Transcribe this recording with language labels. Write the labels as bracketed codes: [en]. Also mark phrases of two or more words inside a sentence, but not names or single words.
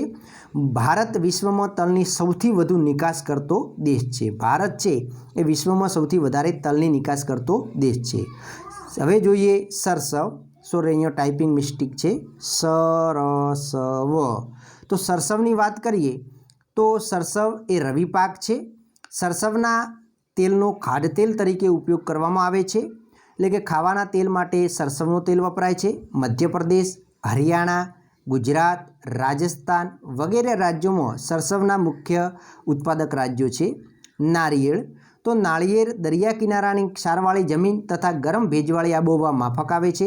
[gu] ભારત વિશ્વમાં તલની સૌથી વધુ નિકાસ કરતો દેશ છે। ભારત છે એ વિશ્વમાં સૌથી વધારે તલની નિકાસ કરતો દેશ છે। હવે જોઈએ સરસવ। સોરી, અહીંયા ટાઈપિંગ મિસ્ટેક છે, સરસવ। તો સરસવની વાત કરીએ તો સરસવ એ રવિ પાક છે। સરસવના તેલનો ખાદ્યતેલ તરીકે ઉપયોગ કરવામાં આવે છે, એટલે કે ખાવાના તેલ માટે સરસવનું તેલ વપરાય છે। મધ્યપ્રદેશ, હરિયાણા, ગુજરાત, રાજસ્થાન વગેરે રાજ્યોમાં સરસવના મુખ્ય ઉત્પાદક રાજ્યો છે। નારિયેળ, તો નાળિયેર દરિયા કિનારાની ક્ષારવાળી જમીન તથા ગરમ ભેજવાળી આબોહવા માફક આવે છે।